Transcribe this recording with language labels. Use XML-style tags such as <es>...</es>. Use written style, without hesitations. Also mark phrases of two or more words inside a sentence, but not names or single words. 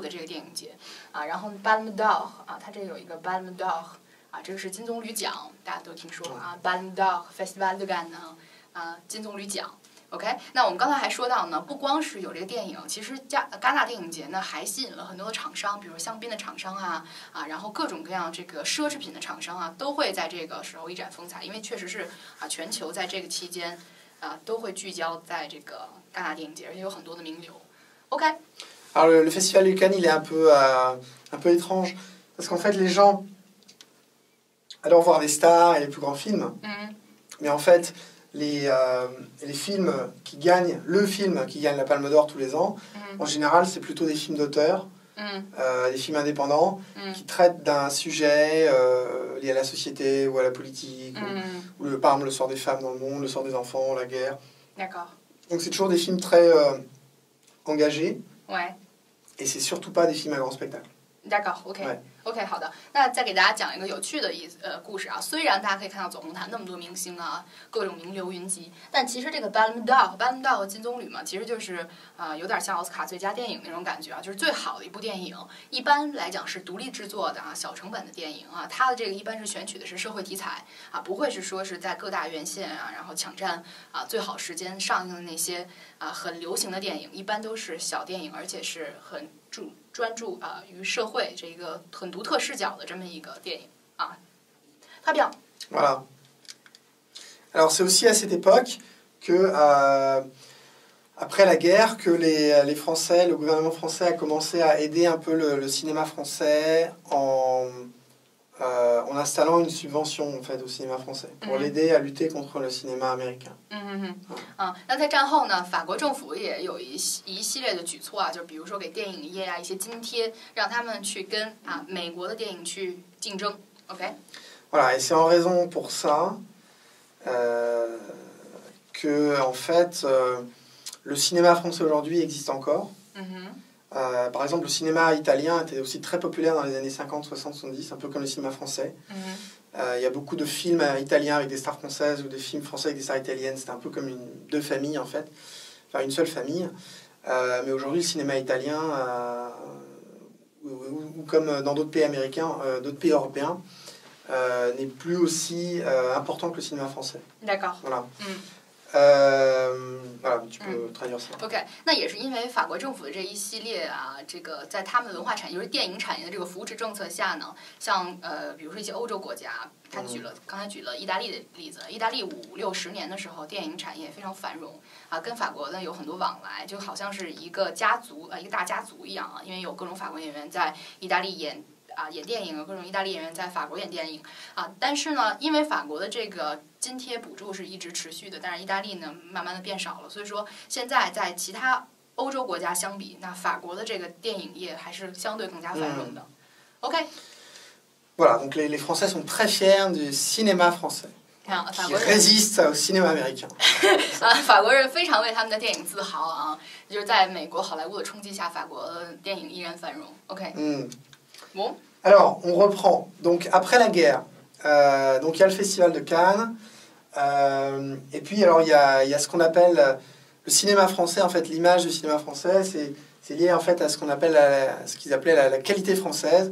<zh>的这个电影节啊，然后 Palme d'Or 啊，它这有一个 Palme d'Or 啊，这个是金棕戛奖，大家都听说啊 ，Palme d'Or Festival de Cannes 啊，金棕榈奖。OK， 那我们刚才还说到呢，不光是有这个电影，其实戛纳电影节呢还吸引了很多的厂商，比如香槟的厂商啊，然后各种各样这个奢侈品的厂商啊，都会在这个时候一展风采，因为确实是全球在这个期间都会聚焦在这个戛纳电影节，而且有很多的名流。OK。</zh> <fr>Alors le festival de Cannes, il est un peu étrange parce qu'en fait les gens adorent voir les stars et les plus grands films, mais en fait les films qui gagnent, le film qui gagne la Palme d'Or tous les ans, en général c'est plutôt des films d'auteur, des films indépendants qui traitent d'un sujet lié à la société ou à la politique, ou par exemple le sort des femmes dans le monde, le sort des enfants, la guerre. D'accord. Donc c'est toujours des films très engagés, ouais. Et c'est surtout pas des films à grand spectacle. D'accord,</fr> <zh>OK， 好的。那再给大家讲一个有趣的故事啊。虽然大家可以看到走红毯那么多明星啊，各种名流云集，但其实这个 Palme d'Or 和金棕榈嘛，其实就是有点像奥斯卡最佳电影那种感觉啊，就是最好的一部电影。一般来讲是独立制作的小成本的电影啊，它的这个一般是选取的是社会题材啊，不会是说是在各大院线然后抢占最好时间上映的那些很流行的电影，一般都是小电影，而且是很专注于社会这个很独特视角的这么一个电影啊。</zh> <fr>Très bien. Voilà. Alors c'est aussi à cette époque que après la guerre que les Français, le gouvernement français a commencé à aider un peu le cinéma français en installant une subvention en fait au cinéma français pour l'aider à lutter contre le cinéma américain.</fr> <zh>那在战后呢，法国政府也有一系列的举措啊，就比如说给电影业一些津贴，让他们去跟美国的电影去竞争。OK。</zh> <fr>Voilà, et c'est en raison pour ça que en fait le cinéma français aujourd'hui existe encore. Par exemple, le cinéma italien était aussi très populaire dans les années 50, 60, 70, un peu comme le cinéma français. Il y a beaucoup de films italiens avec des stars françaises ou des films français avec des stars italiennes. C'était un peu comme deux familles, en fait. Enfin, une seule famille. Mais aujourd'hui, le cinéma italien, ou comme dans d'autres pays américains, d'autres pays européens, n'est plus aussi important que le cinéma français. D'accord. Voilà. Voilà, tu peux traduire ça.</fr> <zh>OK， 那也是因为法国政府的这一系列这个在他们的文化产业，就是电影产业的这个扶持政策下呢，像比如说一些欧洲国家，他刚才举了意大利的例子，意大利50、60年的时候，电影产业非常繁荣跟法国呢有很多往来，就好像是一个家族一个大家族一样因为有各种法国演员在意大利演电影，有各种意大利演员在法国演电影但是呢，因为法国的这个津贴补助是一直持续的，但是意大利呢慢慢的变少了，所以说现在在其他欧洲国家相比，那法国的这个电影业还是相对更加繁荣的。OK。</zh> <fr>Voilà, donc les Français sont très fiers du cinéma français. Qui résiste au cinéma américain.</fr> <zh>法国人非常为他们的电影自豪就是在美国好莱坞的冲击下，法国的电影依然繁荣。OK。Bon.</zh> <fr>Alors, on reprend. Donc, après la guerre, donc il y a le festival de Cannes. Et puis, alors, il y a ce qu'on appelle le cinéma français. En fait, l'image du cinéma français, c'est lié en fait à ce qu'on appelle ce qu'ils appelaient la qualité française.</fr>